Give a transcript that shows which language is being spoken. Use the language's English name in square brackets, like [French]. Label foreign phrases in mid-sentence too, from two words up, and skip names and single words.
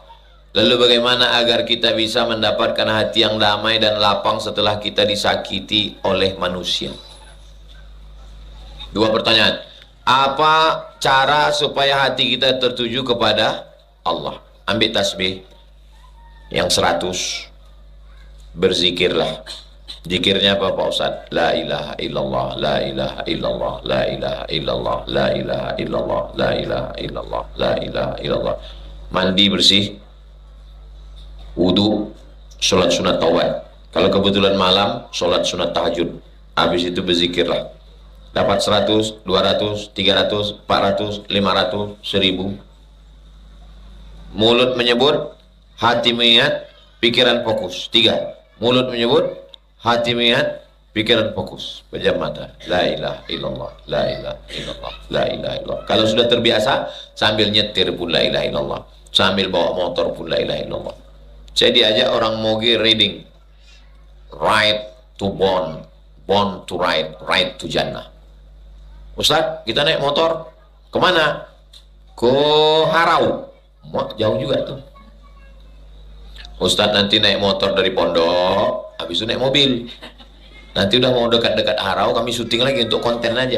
[Indonesian] Lalu bagaimana agar kita bisa mendapatkan hati yang damai dan lapang setelah kita disakiti oleh manusia? 2 pertanyaan. Apa cara supaya hati kita tertuju kepada Allah? Ambil tasbih yang 100, berzikirlah. Zikirnya apa Pak Ustaz? [Arabic] لا إله إلا الله، لا إله إلا الله، لا إله إلا الله، لا إله إلا الله، لا إله إلا الله، لا إله إلا الله. [Indonesian] Mandi bersih, wudu, sholat sunat taubat. Kalau kebetulan malam, sholat sunat tahajud. Habis itu berzikirlah. Dapat 100, 200, 300, 400, 500, 1000. Mulut menyebut, hati mengingat, pikiran fokus. 3. Mulut menyebut, hati mengingat, pikiran fokus. Pejam mata. [Arabic] لا إله إلا الله، لا إله إلا الله، لا إله إلا الله. [Indonesian] Kalau sudah terbiasa, sambil nyetir pun [Arabic] لا إله إلا الله, [Indonesian] sambil bawa motor pun [Arabic] لا إله إلا الله. [Indonesian] Saya diajak orang [English] Moge reading, ride to born, born to ride to Jannah. [Indonesian] Ustaz, kita naik motor kemana? Ke Harau. Jauh juga tuh. Ustaz, nanti naik motor dari pondok, habis itu naik mobil. Nanti udah mau dekat-dekat Harau, kami syuting lagi untuk konten aja.